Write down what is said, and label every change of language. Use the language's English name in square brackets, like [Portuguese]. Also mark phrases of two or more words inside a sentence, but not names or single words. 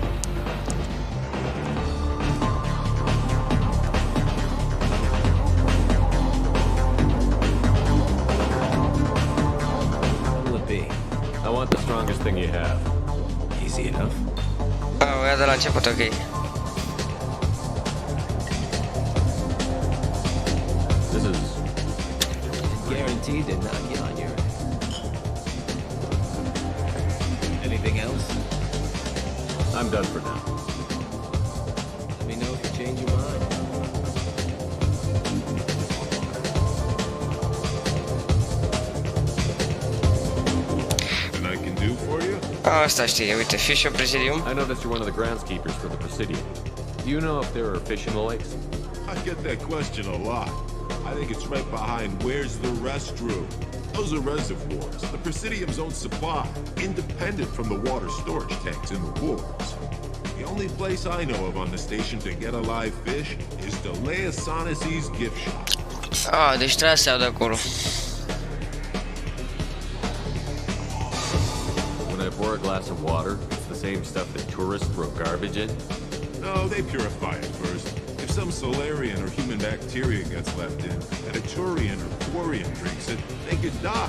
[English] What'll it be? I want the strongest thing you have. Easy enough. [Romanian] O ia de la început, ok. [English] This is guaranteed to knock you on your ass. Anything else? I'm done for now. Let me know if you change your mind. And I can do for you? [Romanian] Asta știe, uite, [English] Fish of Presidium. I noticed you're one of the groundskeepers for the Presidium. Do you know if there are fish in the lakes? I get that question a lot. I think it's right behind where's the restroom. Those are reservoirs, the Presidium's own supply, independent from the water storage tanks in the wards. The only place I know of on the station to get a live fish is the LASATI-Mi's gift shop. [Romanian] Ah, deci trebuia să iau de acolo. [English] When I pour a glass of water, it's the same stuff that tourists throw garbage in? No, they purify it first. If some Solarian or human bacteria gets left in, and a Turian or Quarian drinks it, they could die.